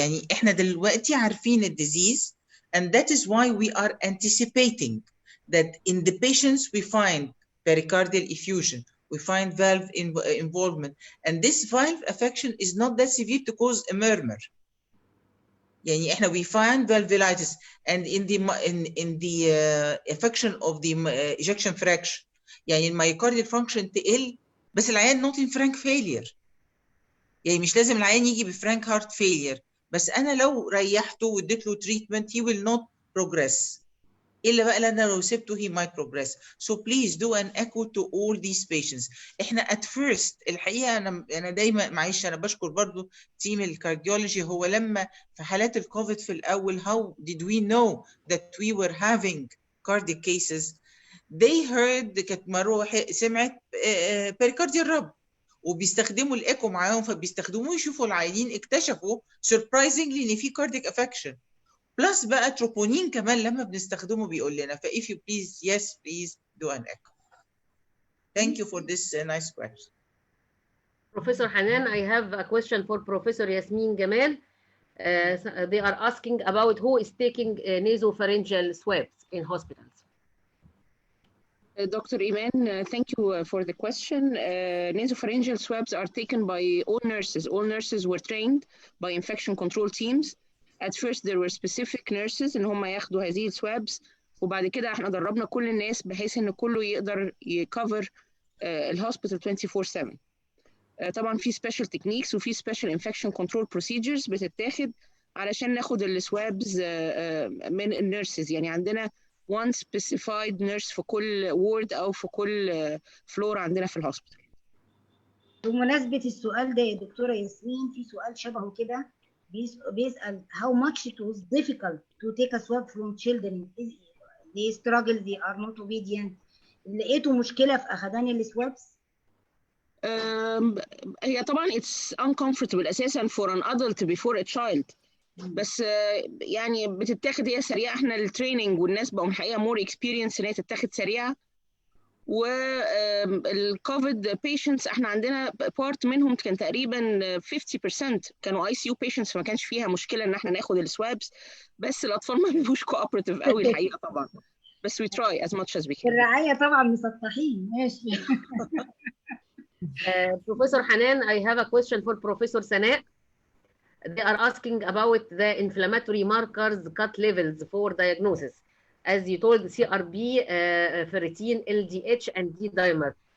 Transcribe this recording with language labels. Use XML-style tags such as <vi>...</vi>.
<ar>يعني احنا دلوقتي عارفين الديزيز,</ar> <en>and that is why we are anticipating that in the patients we find pericardial effusion, we find valve involvement, and this valve affection is not that severe to cause a murmur. يعني احنا we find valvulitis, and in the affection of the ejection fraction,</en> <ar>يعني الميوكارديال function تقل بس العيان</ar> <en>not in frank failure.</en> <ar>يعني مش لازم العيان يجي بفرانك هارت فيلير، بس انا لو ريحته واديت له تريتمنت</ar> <en>he will not progress.</en> <ar>الا بقى لان لو سبته</ar> <en>he might progress. So please do an echo to all these patients.</en> <ar>احنا</ar> <en>at first</en> <ar>الحقيقه انا دايما معلش انا بشكر برضو تيم الكارديولوجي. هو لما في حالات الكوفيد في الاول</ar> <en>how did we know that we were having cardiac cases? They heard</en> <ar>كانت مروه سمعت</ar> <en>pericardial rub</en> <ar>وبيستخدموا الايكو معاهم، فبيستخدموه يشوفوا العيانين، اكتشفوا</ar> <en>surprisingly</en> <ar>ان في cardiac affection بلس بقى تروبونين كمان لما بنستخدمه بيقول لنا.</ar> <en>ف if you please, yes please do an echo. Thank you for this nice question. Professor Hanan, I have a question for Professor Yasmin Gamal. They are asking about who is taking nasopharyngeal swabs in hospitals. Dr. Eman, thank you for the question. Nasopharyngeal swabs are taken by all nurses. All nurses were trained by infection control teams. At first there were specific nurses</en> <ar>ان هم ياخدوا هذه السوابس، وبعد كده احنا دربنا كل الناس بحيث ان كله يقدر يكفر الهوسبيتال 24/7. طبعا في</ar> <en>special techniques</en> <ar>وفي</ar> <en>special infection control procedures</en> <ar>بتتاخد علشان ناخد السوابز من النيرسز. يعني عندنا</ar> <en>one specified nurse</en> <ar>في كل ward او في كل فلور عندنا في الهوسبيتال. بمناسبة السؤال ده يا دكتورة ياسمين، في سؤال شبهه كده بيسأل</ar> <en>how much it was difficult to take a swab from children. They struggle, they are not obedient.</en> <ar>لقيتوا مشكلة في أخدان السوابس؟ هي طبعا</ar> <en>it's uncomfortable</en> <ar>أساسا</ar> <en>for an adult before a child.</en> <ar>بس يعني بتتاخد هي سريعة. احنا التريننج والناس بقوا الحقيقة</ar> <en>more experience</en> <ar>ان هي تتاخد سريعة. والكوفيد بيشنتس احنا عندنا بارت منهم كان تقريبا 50% كانوا</ar> <en>ICU patients،</en> <ar>فما كانش فيها مشكله ان احنا ناخد السوابس، بس الاطفال ما بيبقوش</ar> <en>cooperative</en> <ar>قوي الحقيقه طبعا، بس</ar> <en>we try as much as we can.</en> <ar>الرعايه طبعا مسطحين. ماشي.</ar> <en>Professor Hanan, I have a question for Professor Sanaa. They are asking about the inflammatory markers cut levels for diagnosis. As you told, CRP, ferritin, LDH, and D-dimer.</en>